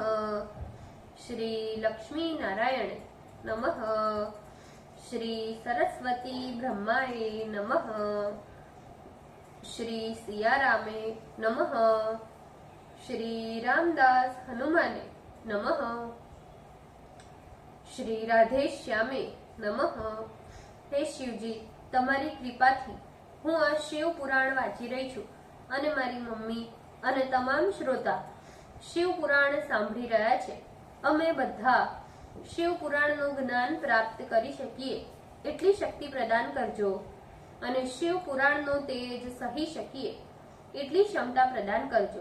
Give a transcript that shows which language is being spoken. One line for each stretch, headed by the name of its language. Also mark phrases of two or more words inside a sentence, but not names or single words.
Sanskrit: श्री लक्ष्मी नारायण नमः। श्री सरस्वती ब्रह्माय नमः। श्री सियारामे नमः। श्री रामदास हनुमाने नमः। શ્રી રાધે શ્યામે નમઃ।
Gujarati: હે શિવજી, તમારી કૃપાથી હું આ શિવ પુરાણ વાંચી રહી છું અને મારી મમ્મી અને તમામ શ્રોતા શિવ પુરાણ સાંભળી રહ્યા છે। અમે બધા શિવ પુરાણનું જ્ઞાન પ્રાપ્ત કરી શકીએ એટલી શક્તિ પ્રદાન કરજો અને શિવ પુરાણનું તેજ સહી શકીએ એટલી ક્ષમતા પ્રદાન કરજો।